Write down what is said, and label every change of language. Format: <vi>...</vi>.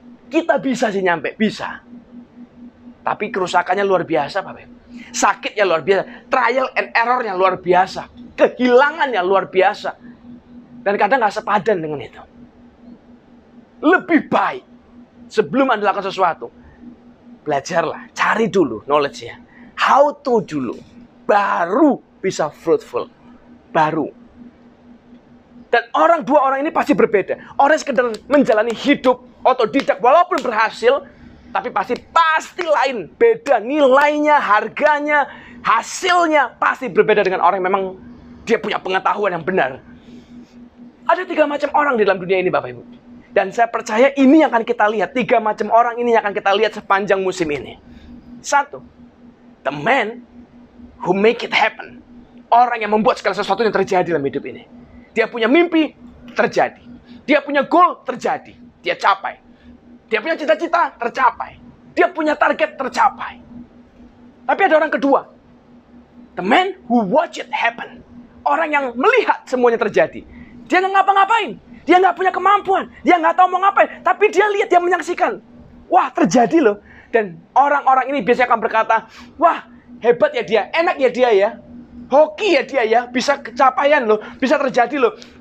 <id>Kita bisa sih nyampe, bisa. Tapi kerusakannya luar biasa, Bapak Ibu. Sakitnya luar biasa, trial and error-nya luar biasa, kehilangannya luar biasa. Dan kadang nggak sepadan dengan itu. Lebih baik, sebelum Anda lakukan sesuatu, belajarlah, cari dulu knowledge-nya. How to dulu, baru bisa fruitful. Baru. Dan dua orang ini pasti berbeda. Orang yang sekedar menjalani hidup otodidak, walaupun berhasil, tapi pasti lain. Beda nilainya, harganya, hasilnya pasti berbeda dengan orang yang memang dia punya pengetahuan yang benar. Ada 3 macam orang di dalam dunia ini, Bapak Ibu. Dan saya percaya ini yang akan kita lihat. 3 macam orang ini yang akan kita lihat sepanjang musim ini.</id> <en>1, the man who make it happen.</en> <id>Orang yang membuat segala sesuatu yang terjadi dalam hidup ini. Dia punya mimpi, terjadi. Dia punya goal, terjadi. Dia capai. Dia punya cita-cita, tercapai. Dia punya target, tercapai. Tapi ada orang kedua.</id> <en>The man who watch it happen.</en> <id>Orang yang melihat semuanya terjadi. Dia nggak ngapa-ngapain. Dia nggak punya kemampuan. Dia nggak tahu mau ngapain. Tapi dia lihat, dia menyaksikan. Wah, terjadi loh. Dan orang-orang ini biasanya akan berkata, wah, hebat ya dia. Enak ya dia ya. Hoki ya dia ya. Bisa kecapaian loh. Bisa terjadi loh.</id>